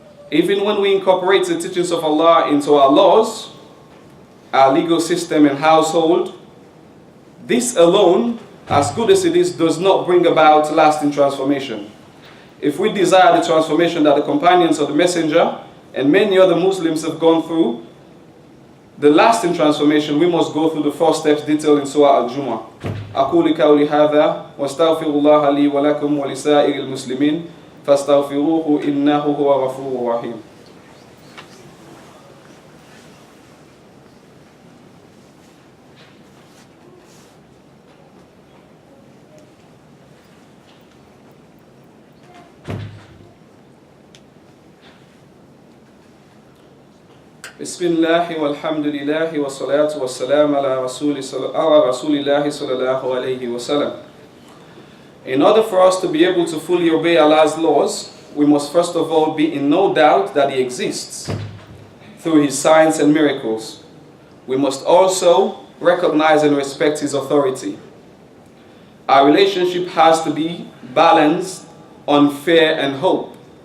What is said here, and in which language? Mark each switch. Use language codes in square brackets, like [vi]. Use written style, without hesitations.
[en] Even when we incorporate the teachings of Allah into our laws, our legal system and household, this alone, as good as it is, does not bring about lasting transformation. If we desire the transformation that the companions of the Messenger and many other Muslims have gone through, the lasting transformation, we must go through the 4 steps detailed in Surah al-jum'at. [ar] أقول قولي هذا واستغفر الله لي ولكم ولسائر المسلمين فاستغفروه إنه هو الغفور الرحيم. بسم الله والحمد لله والصلاة والسلام على رسول الله صلى الله عليه وسلم. [en] In order for us to be able to fully obey Allah's laws, we must first of all be in no doubt that He exists through His signs and miracles. We must also recognize and respect His authority. Our relationship has to be balanced on fear and hope.